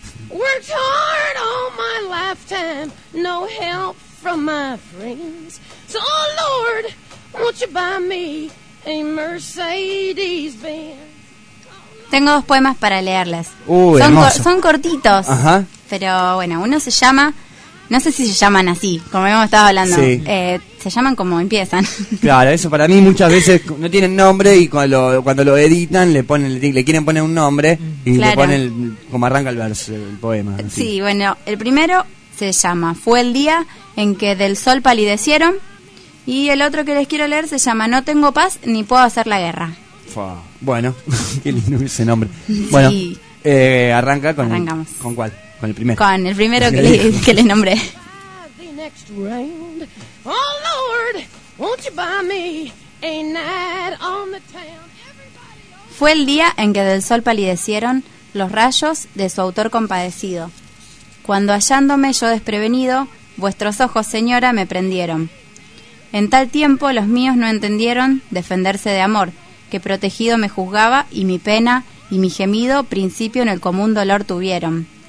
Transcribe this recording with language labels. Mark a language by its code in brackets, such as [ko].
[en] Worked hard all my lifetime, no help from my friends. So, oh Lord, won't you buy me a Mercedes Benz? [es] Tengo dos poemas para leerles. Son cortitos. Ajá. Pero bueno, uno se llama... No sé si se llaman así, como hemos estado hablando. Sí. Se llaman como empiezan. Claro, eso para mí muchas veces no tienen nombre y cuando lo editan le quieren poner un nombre y claro. Le ponen como arranca el verso, el poema. Así. Sí, bueno, el primero se llama Fue el día en que del sol palidecieron, y el otro que les quiero leer se llama No tengo paz ni puedo hacer la guerra. Bueno, qué lindo ese nombre. Bueno, sí. Arranca con... Arrancamos. ¿Con cuál? Con el primero. Con el primero que le nombré. [en] The next round. Oh Lord, won't you buy me a night on the town? [es] Fue el día en que del sol palidecieron los rayos de su autor compadecido. Cuando hallándome yo desprevenido, vuestros ojos, señora, me prendieron. En tal tiempo los míos no entendieron defenderse de amor, que protegido me juzgaba, y mi pena y mi gemido principio en el común dolor tuvieron.